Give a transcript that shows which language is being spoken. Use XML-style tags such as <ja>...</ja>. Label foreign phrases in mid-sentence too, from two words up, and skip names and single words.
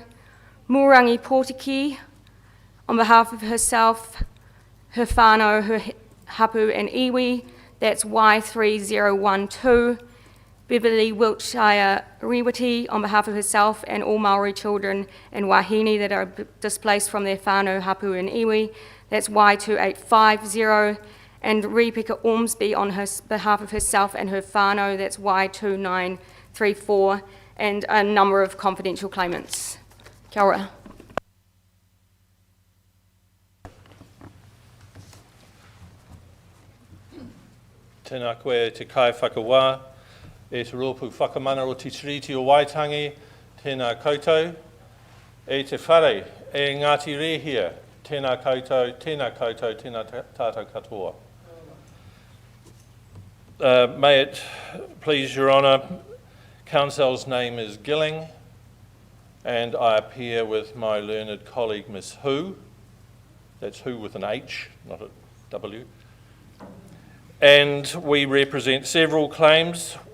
<en>Murangi Portiki on behalf of herself, her whānau, her hapu and iwi. That's Y3012. Beverly Wiltshire Riwati on behalf of herself and all Maori children in Wahine that are displaced from their</en> <mi>whānau, hapu</mi> <en>and iwi. That's Y2850. And Rebecca Ormsby on behalf of herself and her whānau. That's Y2934. And a number of confidential claimants.</en> <mi>Kia ora. Tēnā koe te kai whakawā, e te rōpū whakamana o te tiriti o Waitangi, tēnā koutou, e te whare, e Ngāti Rehia, tēnā koutou, tēnā tātou katoa.</mi> <en>May it please Your Honour, Counsel's name is Gilling, and I appear with my learned colleague Miss Hu. That's Hu with an H, not a W. And we represent several claims.</en>